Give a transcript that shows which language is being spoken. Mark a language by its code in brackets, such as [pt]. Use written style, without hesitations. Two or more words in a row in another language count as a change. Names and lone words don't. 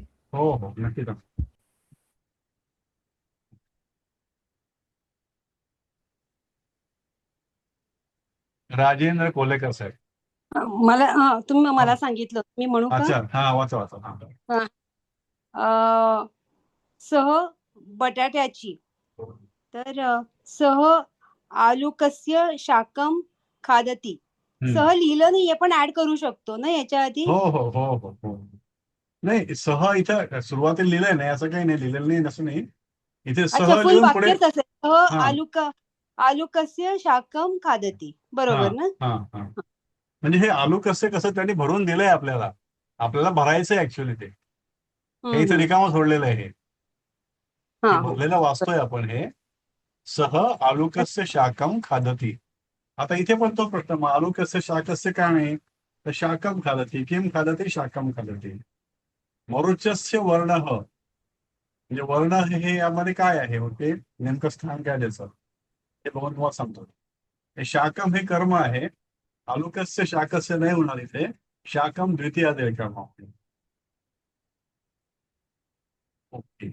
[mr] हो हो नक्की सांगतो. राजेंद्र कोलेकर साहेब. तुम्ही मला हो. सांगितलं, मी म्हणू का? अच्छा हा वाचा वाचा हा. हा. सह बटाट्याची, तर [sa] सह आलूकस्य शाकम खादती. [mr] सह लिहिलं नाहीये पण ऍड करू शकतो ना याच्या आधी? हो हो हो हो हो नाही सह इथं सुरुवातीला लिहिलंय नाही, असं काही नाही लिहिलेलं नाही असं नाही. इथे अच्छा, सह फुल लिहून पुढे वाक्यच असेल, सह हा [sa] आलूकस्य शाकम खादती, [mr] हा बरोबर ना? हा हा म्हणजे हे आलू कसं त्यांनी भरून दिलंय आपल्याला, आपल्याला भरायचंय ऍक्च्युअली ते. हे इथे रिकामं सोडलेलं आहे हे हा भरलेलं वाचतोय आपण हे. [sa] सह आलूकस्य शाकम खादती. [mr] आता इथे पण तो प्रश्न, मग [sa] आलूकस्य शाकस्य [mr] का नाही, तर [sa] शाकम खादती, किम खादती, शाकम खादती. [mr] मरुचस्य वर्ण म्हणजे वर्ण हे यामध्ये काय आहे, ते नेमकं स्थान काय त्याचं हे बघून तुम्हाला सांगतो. हे शाकम हे कर्म आहे, [sa] आलूकस्य शाकस्य [mr] नाही होणार इथे, शाकम द्वितीय देईल कर्म. ओके